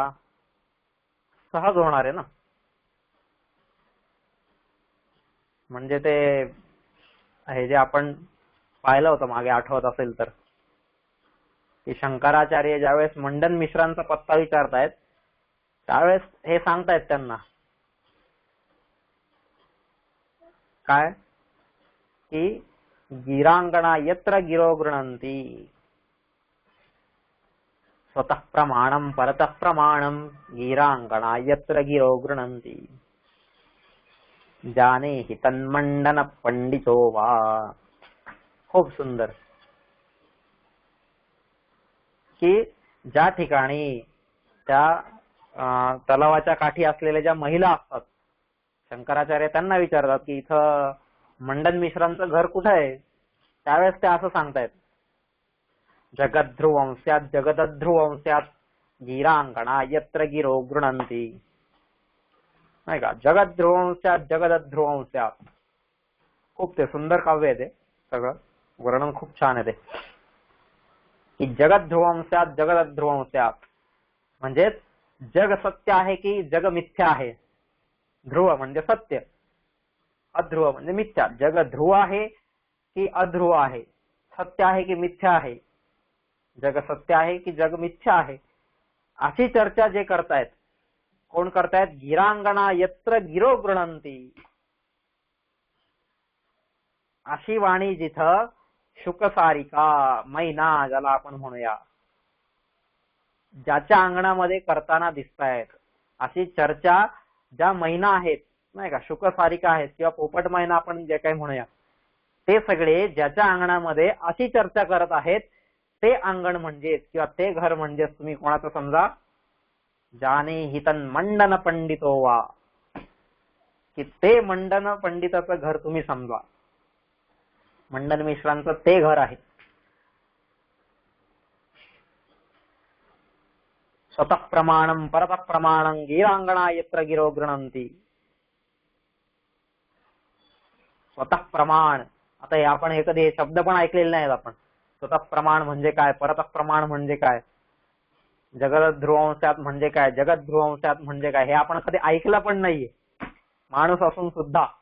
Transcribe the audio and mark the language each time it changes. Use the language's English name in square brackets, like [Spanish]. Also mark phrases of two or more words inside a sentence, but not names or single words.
[Marathi] सहज होणार आहे ना. म्हणजे ते हे जे आपण पाहिलं होतं मागे, आठवत असेल तर, की शंकराचार्य ज्यावेळेस मंडन मिश्रांचा पत्ता विचारतायत त्यावेळेस हे सांगतायत त्यांना काय, की [Sanskrit] गिरांगणा यत्र गिरो गृणंती स्वतः प्रमाणम परतः प्रमाणम गिरांगणा यत्र गिरो गृणंती जाने हि तन्मंडन पंडितो वा. [Marathi] खूप सुंदर. की ज्या ठिकाणी त्या तलावाच्या काठी असलेल्या ज्या महिला असतात, शंकराचार्य त्यांना विचारतात की इथं मंडन मिश्रांचं घर कुठं आहे. त्यावेळेस ते असं सांगतायत, [Sanskrit] जगद्ध्रुवं स्यात् जगदध्रुवं स्यात् गिरांगणा यत्र गिरो गृणंती. [Marathi] नाही का, [Sanskrit] जगद्ध्रुवं स्यात् जगदध्रुवं स्यात्. [Marathi] खूप ते सुंदर काव्य आहे, ते सगळं वर्णन खूप छान आहे ते. की [Sanskrit] जगद्ध्रुवं स्यात् जगदध्रुवं स्यात् [Marathi] म्हणजे जग सत्य आहे की जग मिथ्या आहे. ध्रुव म्हणजे सत्य, अध्रुव म्हणजे मिथ्या. जग ध्रुव आहे की अध्रुव आहे, सत्य आहे की मिथ्या आहे, जग सत्य आहे की जग मिथ्या आहे, अशी चर्चा जे करतायत, कोण करतायत? [Sanskrit] गिरांगणा यत्र गिरो गृणंती. [Marathi] अशी वाणी जिथं शुकसारिका, मैना ज्याला आपण म्हणूया, ज्याच्या अंगणामध्ये करताना दिसतायत, अशी चर्चा ज्या मैना आहेत नाही का, शुकसारिका आहेत किंवा पोपट मैना आपण जे काही म्हणूया, ते सगळे ज्याच्या अंगणामध्ये अशी चर्चा करत आहेत, ते अंगण म्हणजेच किंवा ते घर म्हणजेच तुम्ही कोणाचं समजा, [Sanskrit] जाने हितन मंडन पंडितो वा, [Marathi] की ते मंडन पंडिताचं घर तुम्ही समजा. मंडन मिश्रांचं ते घर आहे. [Sanskrit] स्वतः प्रमाणम परतः प्रमाणं गिरांगणा यत्र गिरो गृणंती. स्वतः प्रमाण. [Marathi] आता हे आपण हे कधी शब्द पण ऐकलेले नाहीत आपण. [Sanskrit] स्वतः प्रमाण [Marathi] म्हणजे काय, [Sanskrit] परतः प्रमाण [Marathi] म्हणजे काय, जगद्ध्रुवंस्यात् म्हणजे काय, जगद्ध्रुवंस्यात् म्हणजे काय, हे आपण कधी ऐकलं पण नाहीये, माणूस असून सुद्धा.